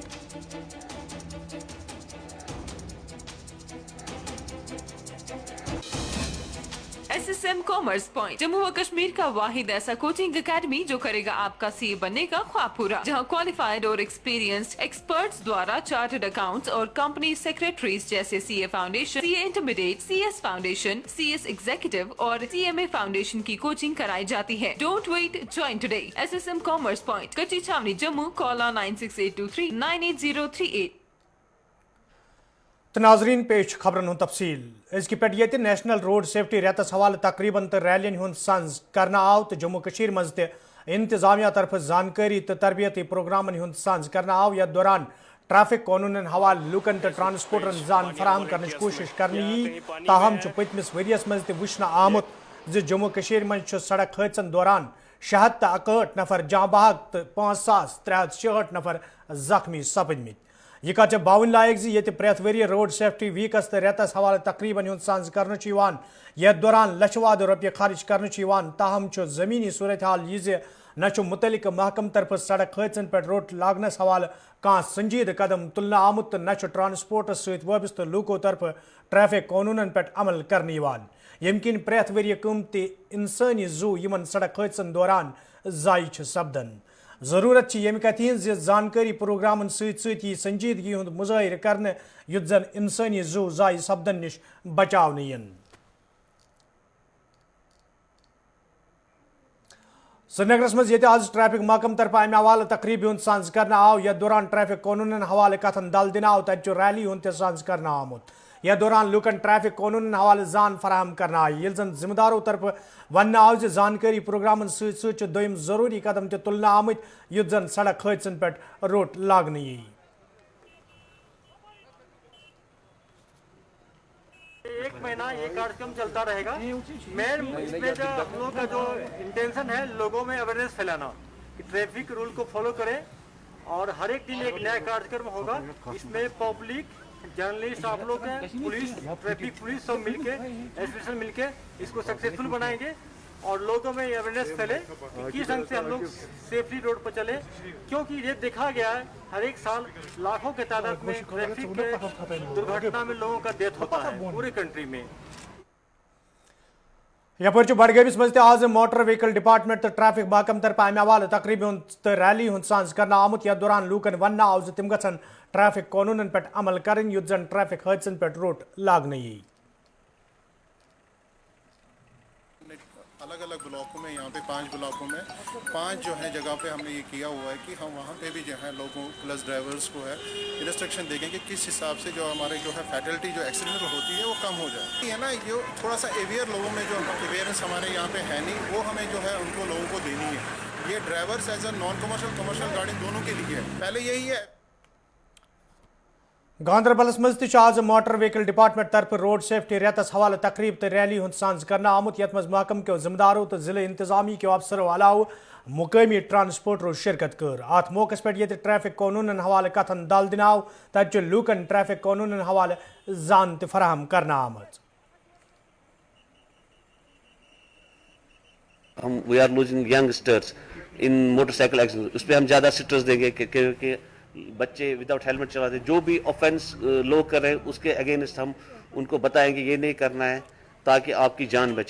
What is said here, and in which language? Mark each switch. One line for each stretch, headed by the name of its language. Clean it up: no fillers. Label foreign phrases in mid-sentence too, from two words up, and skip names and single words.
Hindi: SSM कॉमर्स पॉइंट जम्मू व कश्मीर का वाहिद ऐसा कोचिंग एकेडमी जो करेगा आपका CA बनने का ख्वाब पूरा, जहां क्वालिफाइड और
English: experienced experts
Hindi: द्वारा
English: chartered accountants
Hindi: और
English: company secretaries
Hindi: जैसे CA फाउंडेशन, CA इंटरमीडिएट, CS फाउंडेशन, CS एग्जीक्यूटिव और CMA फाउंडेशन की कोचिंग कराई जाती है।
English: Don't wait, join today. SSM कॉमर्स पॉइंट, कच्ची छावनी, जम्मू। कॉल 9682398038।
Kashmiri: तो नाजरीन पेश खबरन हुंद तफसील। इसकी पे ये
English: national road safety
Kashmiri: रेतस हवाले तकरीबन तो रैलियन हुंद संज करना आव। तो जम्मू कश्मीर मज इंतजामिया तरफ जानकारी तो तरबियती प्रोग्रामन हुंद संज करना आव। यथ दौरान ट्रैफिक कानून हवाले लूकन तो ट्रांसपोर्टरन जान फराहम करने कोशिश करनी। ताहम पतमिस वरियस मज वुचन आमुत जम्मू कश्मीर मज सड़क हादसन दौरान 661 नफर जां बहक तो 5366 नफर जख्मी सपदमत। यह कत बावन लायक ये प्रेथ वरी
English: road safety
Kashmiri: वीकस तो रेतस हवाले तकरीबन हुंद संज कर यथ दौरान लछवाद रुपये खर्च कर। ताहम जमीनी सूरत हाल यह न मुतलिक महकम तरफ सड़क हादसन पे रोट लागनस हवाले कह संजीद कदम तुलना आमुत तो न ट्रांसपोर्टस सत वाबस्त लूको तरफ ट्रैफिक कानून पे अमल कर यम किन प्रेथ वरी कीमती इंसानी जू इन सड़क हादसन दौरान जाय सपदन। जरूरत यम कथ जानकारी प्रोग्रामन सही संजीदगी हुंद मुजाहिर करने युत जन इंसानी जू जाय सपदन निश बचाव यन। श्रीनगरस मज आज ट्रैफिक महकम तरफ अमे हवाले तकरीब हुंद संज करना आव। यथ दौरान ट्रैफिक कानून हवाले कथन दल दिन आव। तत रैली हुंद संज करना आमुत। यथ दौरान लूकन ट्रैफिक कानून हवाले जान फराहम करना आई। जन जिम्मेदारों तरफ वन आव जानकारी प्रोग्रामन सत दोम जरूरी कदम तुलना आमत युत जन सड़क हादसन पे रोट लागन यी।
Hindi: एक महीना ये कार्यक्रम चलता रहेगा। मेन इसमें जो हम लोग का जो इंटेंशन है लोगों में अवेयरनेस फैलाना कि
English: traffic rule
Hindi: को फॉलो करें। और हर एक दिन एक नया कार्यक्रम होगा। इसमें पब्लिक, जर्नलिस्ट, आप लोग हैं, पुलिस, ट्रैफिक पुलिस सब मिलके, एसोसिएशन मिलके इसको सक्सेसफुल बनाएंगे और लोगों में अवेयरनेस फैले कि किस ढंग से हम लोग सेफली रोड पर चले। क्योंकि ये देखा गया है हर एक साल लाखों के तादाद में ट्रैफिक के दुर्घटना में लोगों का डेथ होता है पूरे कंट्री में।
Kashmiri: यपर बडगमिस मज आज मोटर व्हीकल डिपार्टमेंट तो ट्रैफिक महकम तरफ अमे हवाले तकरीब तो रैली हुंद सांस करना आमुत। यथ दौरान लूकन वन आव तम गन ट्रैफिक कानून पे अमल करें युत जन ट्रैफिक हादसन पे रोट लागन यी।
Hindi: अलग अलग ब्लॉकों में, यहाँ पे 5 ब्लॉकों में 5 जो है जगह पे हमने ये किया हुआ है कि हम वहाँ पे भी जो है लोगों प्लस ड्राइवर्स को है इंस्ट्रक्शन देंगे कि किस हिसाब से जो हमारे जो है फैटलिटी जो एक्सीडेंट होती है वो कम हो जाए। है ना, ये थोड़ा सा अवेयर लोगों में जो अवेयरनेस हमारे यहाँ पे है नहीं, वो हमें जो है उनको लोगों को देनी है। ये
English: drivers as a non commercial, commercial
Hindi: गाड़ी दोनों के लिए है। पहले यही है।
Kashmiri: गांधरबलस मज आज मोटर व्हीकल डिपार्टमेंट तरफ
English: road safety
Kashmiri: रेतस हवाले तकरीब तो रैली हुंद सांस करना आमुत। यथ मज महकम के जिम्मेदारों तो जिले इंतजामी के अफसरों अलाव मुकामी ट्रांसपोर्टरों शिरकत कर। अत मौके पे ये ट्रैफिक कानून हवाले कथन दल दिन आव। तत लूकन ट्रैफिक कानून हवाले जान फराहम करना आमत।
Hindi: हम
English: we are losing youngsters in motorcycle accident,
Hindi: उस पर हम ज़्यादा स्ट्रेस देंगे क्योंकि बच्चे
English: without helmet
Hindi: चलाते, जो भी ऑफेंस लोग कर रहे हैं उसके अगेंस्ट हम उनको बताएंगे ये नहीं करना है ताकि आपकी जान बचे।